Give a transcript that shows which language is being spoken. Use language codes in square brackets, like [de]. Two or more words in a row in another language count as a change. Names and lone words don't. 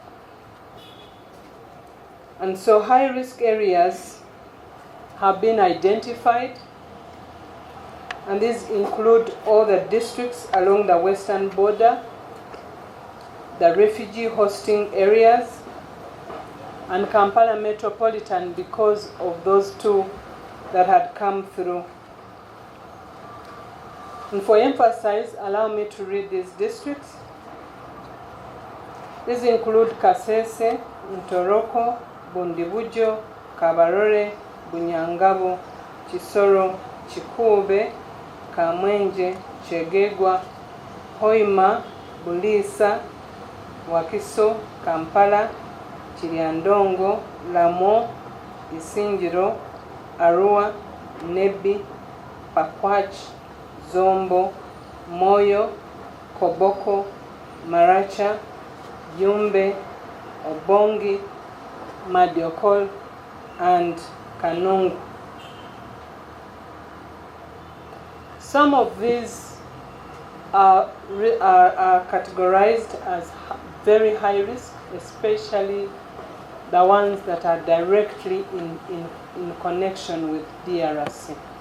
[en] And so high-risk areas have been identified, and these include all the districts along the western border, the refugee hosting areas, and Kampala Metropolitan because of those two that had come through. And for emphasis, allow me to read these districts. These include Kasese, Ntoroko, Bundibujo, Kabarore, Bunyangabo, Chisoro, Chikube, Kamwenje, Chegegwa, Hoima, Bulisa, Wakiso, Kampala, Chiliandongo, Lamo, Isingiro, Arua, Nebi, Pakwach, Zombo, Moyo, Koboko, Maracha, Yumbe, Obongi, Madiokol, and Kanungu. Some of these are categorized as very high risk, especially the ones that are directly in connection with DRC.